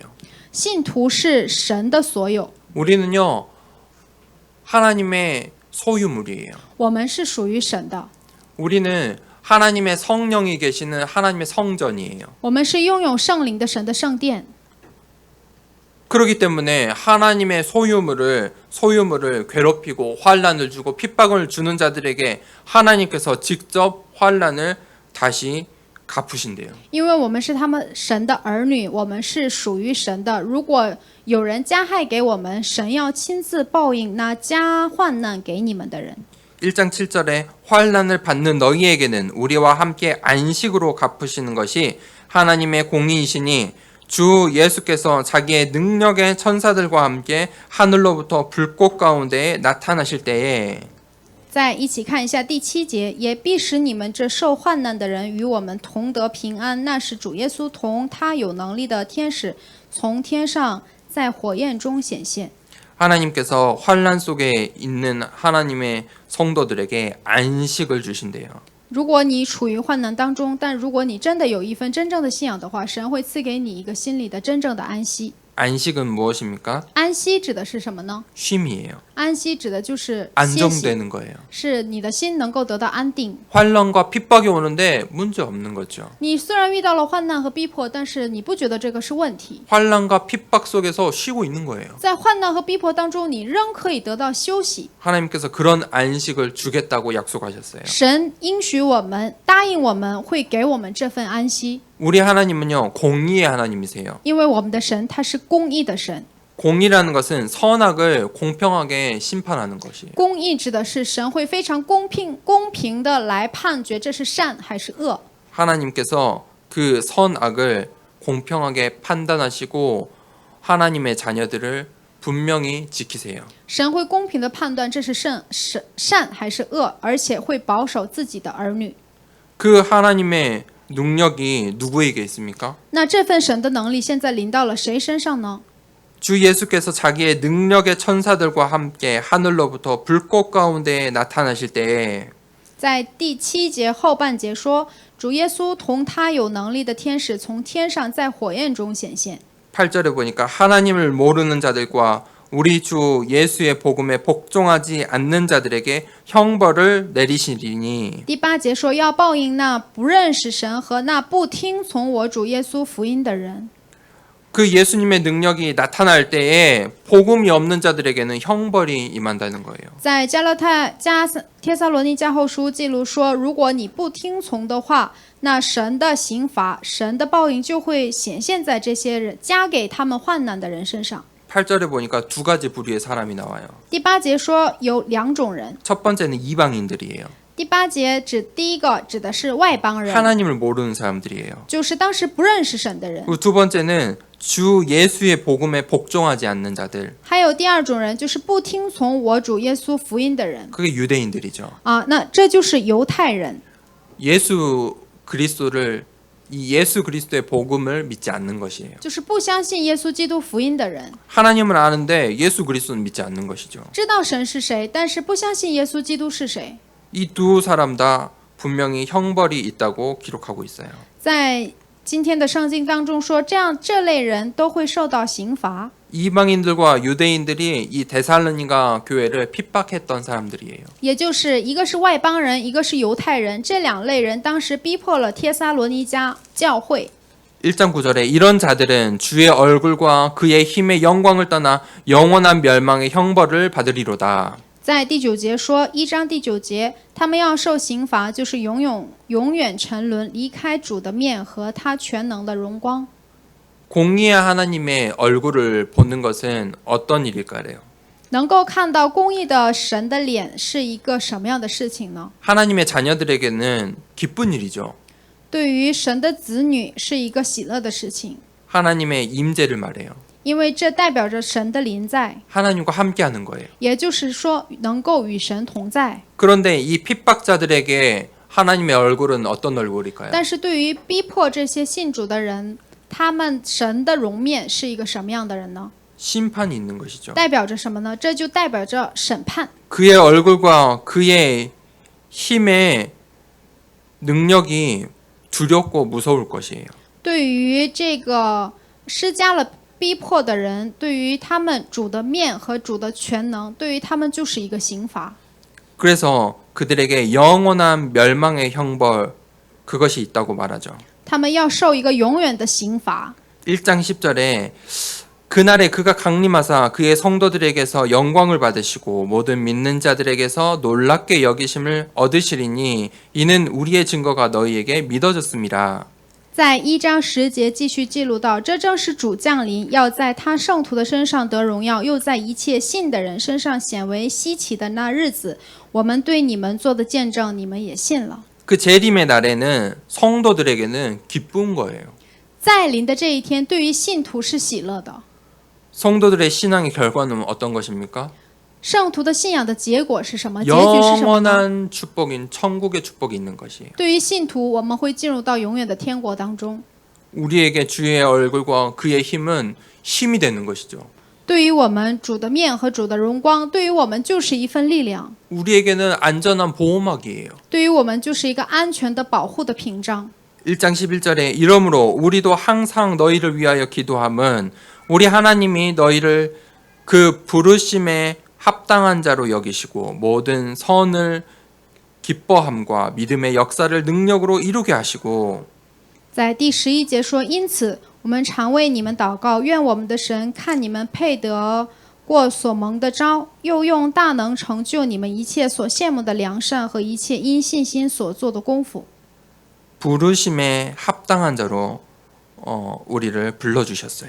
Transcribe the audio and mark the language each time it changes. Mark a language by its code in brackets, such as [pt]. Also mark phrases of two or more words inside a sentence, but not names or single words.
[zh] 信徒是神的所有， [ko] 우리는요 하나님의 소유물이에요. [zh] 我们是属于神的， [ko] 우리는 하나님의 성령이 계시는 하나님의 성전이에요. [zh] 我们是拥有圣灵的神的圣殿。 [ko] 그렇기 때문에 하나님의 소유물을 괴롭히고 환난을 주고 핍박을 주는 자들에게 하나님께서 직접 환난을 다시 갚으신대요. [zh] 因为我们是他们神的儿女，我们是属于神的。如果有人加害给我们，神要亲自报应那加患难给你们的人。 [ko] 1장 7절에 환난을 받는 너희에게는 우리와 함께 안식으로 갚으시는 것이 하나님의 공의이시니 주 예수께서 자기의 능력의 천사들과 함께 하늘로부터 불꽃 가운데에 나타나실 때에 [zh] 再一起看一下第7节，也必使你们这受患难的人与我们同得平安。那是主耶稣同他有能力的天使从天上在火焰中显现。 [ko] 하나님께서 환난 속에 있는 하나님의 성도들에게 안식을 주신대요. [zh] 如果你处于患难当中，但如果你真的有一份真正的信仰的话，神会赐给你一个心里的真正的安息。 [ko] 안식은 무엇입니까? [zh] 安息指的是什么呢？ [ko] 쉼이에요. [zh] 安息指的就是歇息， [ko] 안정되는 거예요. [zh] 是你的心能够得到安定。 [ko] 환란과 핍박이 오는데 문제 없는 거죠. [zh] 你虽然遇到了患难和逼迫，但是你不觉得这个是问题。 [ko] 환란과 핍박 속에서 쉬고 있는 거예요. [zh] 在患难和逼迫当中，你仍可以得到休息。 [ko] 하나님께서 그런 안식을 주겠다고 약속하셨어요. [zh] 神应许我们，答应我们会给我们这份安息， [ko] 우리 하나님은요, 공의의 하나님이세요. [zh] 因为我们的神他是公义的神。 [ko] 공의라는 것은 선악을 공평하게 심판하는 것이에요. [zh] 公义指的是神会非常公平的来判决这是善还是恶。 [ko] 하나님께서 그 선악을 공평하게 판단하시고 하나님의 자녀들을 분명히 지키세요. [zh] 神会公平的判断这是善还是恶，而且会保守自己的儿女。 [ko] 그 하나님의 능력이 누구에게 있습니까? [zh] 那这份神的能力现在临到了谁身上呢？ [ko] 주 예수께서 자기의 능력의 천사들과 함께 하늘로부터 불꽃 가운데 나타나실 때에 [zh] 在第7节后半节说，主耶稣同他有能力的天使从天上在火焰中显现。 [ko] 8절에 보니까 하나님을 모르는 자들과 우리 주 예수의 복음에 복종하지 않는 자들에게 형벌을 내리시리니 [zh] 第8节说要报应那不认识神和那不听从我主耶稣福音的人。 [ko] 그 예수님의 능력이 나타날 때에 복음이 없는 자들에게는 형벌이 임한다는 거예요. [zh] 在帖撒罗尼迦后书记录说，如果你不听从的话，那神的刑罚、神的报应就会显现在这些人加给他们患难的人身上。 [ko] 8절에 보니까 두 가지 부류의 사람이 나와요. [zh] 第8节说有2种人， [ko] 첫 번째는 이방인들이에요. [zh] 第8节第一个指的是外邦人， [ko] 하나님을 모르는 사람들이에요. [zh] 就是当时不认识神的人。 [ko] 그리고 두 번째는 주 예수의 복음에 복종하지 않는 자들. [zh] 还有第2种人，就是不听从我主耶稣福音的人 [ko] 그게 유대인들이죠. [zh] 啊，那这就是犹太人。 [ko] 예수 그리스도를 이 예수 그리스도의 복음을 믿지 않는 것이에요. [zh] 就是不相信耶稣基督福音的人， [ko] 하나님을 아는데 예수 그리스도는 믿지 않는 것이죠. [zh] 知道神是谁，但是不相信耶稣基督是谁。 [ko] 이 두 사람 다 분명히 형벌이 있다고 기록하고 있어요. [zh] 在今天的圣经当中说，这类人都会受到刑罚。 [ko] 이방인들과 유대인들이 이 데살로니가 교회를 핍박했던 사람들이에요. [zh] 也就是一个是外邦人，一个是犹太人，这2类人当时逼迫了帖撒罗尼迦教会。 [ko] 1장 9절에 이런 자들은 주의 얼굴과 그의 힘의 영광을 떠나 영원한 멸망의 형벌을 받으리로다. [zh] 在第9节说，1章第9节，他们要受刑罚，就是永远沉沦，离开主的面和他全能的荣光。 [ko] 공의의 하나님의 얼굴을 보는 것은 어떤 일일까요? [zh] 能够看到公义的神的脸是一个什么样的事情呢？ [ko] 하나님의 자녀들에게는 기쁜 일이죠. [zh] 对于神的子女是一个喜乐的事情， [ko] 하나님의 임재를 말해요. [zh] 因为这代表着神的临在， [ko] 하나님과 함께하는 거예요. [zh] 也就是说能够与神同在。 [ko] 그런데 이 핍박자들에게 하나님의 얼굴은 어떤 얼굴일까요? [zh] 但是对于逼迫这些信主的人，他们神的容面是一个什么样的人呢？ [ko] 심판이 있는 것이죠. [zh] 代表着什么呢？这就代表着审判。 [ko] 그의 얼굴과 그의 힘의 능력이 두렵고 무서울 것이에요. [zh] 对于这个施加了逼迫的人，对于他们主的面和主的全能，对于他们就是一个刑罚。 [ko] 그래서 그들에게 영원한 멸망의 형벌 그것이 있다고 말하죠. [zh] 他们要受一个永远的刑罚。 [ko] 1장 10절에 그날에 그가 강림하사 그의 성도들에게서 영광을 받으시고 모든 믿는 자들에게서 놀랍게 여기심을 얻으시리니 이는 우리의 증거가 너희에게 믿어졌습니다. [zh] 在1章10节继续记录到，这正是主降临，要在他圣徒的身上得荣耀，又在一切信的人身上显为稀奇的那日子，我们对你们做的见证，你们也信了。 [ko] 그 재림의 날에는 성도들에게는 기쁜 거예요. [zh] 再临的这一天，对于信徒是喜乐的。 [ko] 성도들의 신앙의 결과는 어떤 것입니까? [zh] 圣徒的信仰的结果是什么？结局是什么呢？ [ko] 영원한 축복인 천국의 축복이 있는 것이에요. [zh] 对于信徒，我们会进入到永远的天国当中。 [ko] 우리에게 주의 얼굴과 그의 힘은 힘이 되는 것이죠. [zh] 对于我们主的面和主的荣光，对于我们就是一份力量， [ko] 우리에게는 안전한 보호막이에요. [zh] 对于我们就是一个安全的保护的屏障。 [ko] 1장 11절에 이러므로 우리도 항상 너희를 위하여 기도함은 우리 하나님이 너희를 그 부르심에 합당한 자로 여기시고 모든 선을 기뻐함과 믿음의 역사를 능력으로 이루게 하시고 [zh] 在第11节说，因此我们常为你们祷告，愿我们的神看你们配得过所蒙的招，又用大能成就你们一切所羡慕的良善和一切因信心所做的功夫。 [ko] 부르심에 합당한 자로 우리를 불러주셨어요.